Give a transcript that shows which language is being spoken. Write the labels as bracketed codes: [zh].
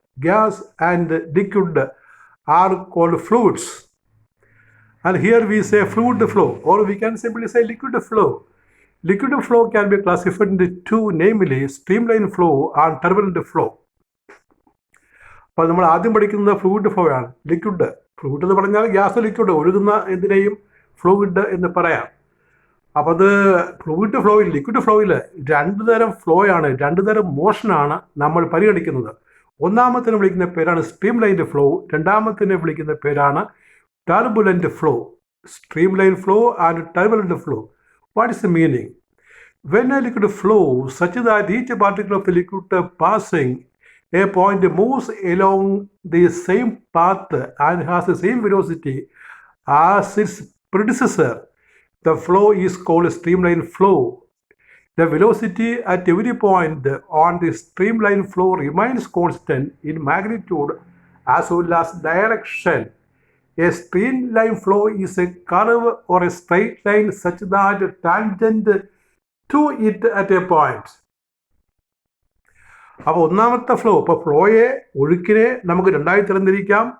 [en] Gas and liquid are called fluids. And here we say fluid flow, or we can simply say liquid flow. Liquid flow can be classified into two, namely streamline flow and turbulent flow. [ml] അപ്പോൾ നമ്മൾ ആദ്യം പഠിക്കുന്നത് fluid flow ആണ്. Liquid എന്ന് പറഞ്ഞാൽ gas liquid ഒഴുകുന്ന എന്തിനേയും fluid എന്ന് പറയാം. അപ്പോൾ അത് ഫ്ലൂയിഡ് ഫ്ലോയിൽ, ലിക്വിഡ് ഫ്ലോയിൽ രണ്ട് തരം ഫ്ലോ ആണ്, രണ്ട് തരം മോഷനാണ് നമ്മൾ പരിഗണിക്കുന്നത്. ഒന്നാമത്തിന് വിളിക്കുന്ന പേരാണ് സ്ട്രീംലൈൻഡ് ഫ്ലോ, രണ്ടാമത്തിന് വിളിക്കുന്ന പേരാണ് turbulent flow. [en] Streamline flow and turbulent flow. What is the meaning? When a liquid flows such that each particle of the liquid passing a point moves along the same path and has the same velocity as its predecessor, the flow is called streamline flow. The velocity at every point on the streamline flow remains constant in magnitude as well as direction. A streamline flow is a curve or a straight line such that tangent to it at a point. [ml] അപ്പോൾ ഒന്നാമത്തെ flow, ഇപ്പോൾ ഒഴുക്കിനെ നമുക്ക് രണ്ടായി തരംതിരിക്കാം.